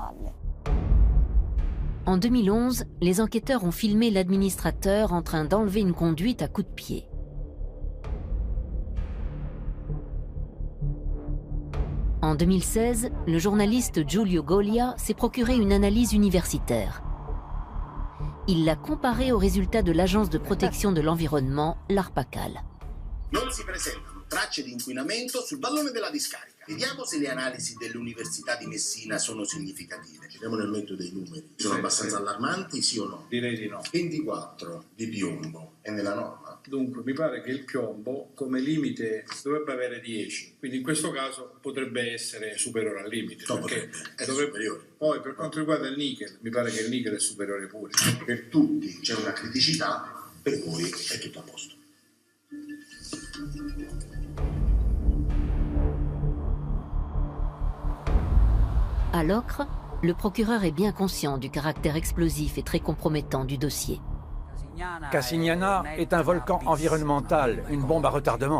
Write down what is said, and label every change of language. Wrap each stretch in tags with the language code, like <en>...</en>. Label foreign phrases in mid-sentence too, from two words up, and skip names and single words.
<fr>En 2011, les enquêteurs ont filmé l'administrateur en train d'enlever une conduite à coups de pied. En 2016, le journaliste Giulio Golia s'est procuré une analyse universitaire. Il l'a comparée aux résultats de l'Agence de protection de l'environnement, l'ARPACAL.</fr> <it>Non si presentano tracce di inquinamento sul vallone della discarica. Vediamo se le analisi dell'Università di Messina sono significative. Giriamo nel mezzo dei numeri. Sono abbastanza allarmanti, sì o no? Direi di no. 24 di piombo è nella norma? Dunque, mi pare che il piombo come limite dovrebbe avere 10, quindi in questo caso potrebbe essere superiore al limite. No, potrebbe essere superiore. Poi per quanto riguarda il nickel, mi pare che il nickel è superiore pure. Per tutti c'è una criticità, per voi è tutto a posto.</it> <fr>À l'Ocre, le procureur est bien conscient du caractère explosif et très compromettant du dossier. Casignana est un volcan environnemental, une bombe à retardement.</fr>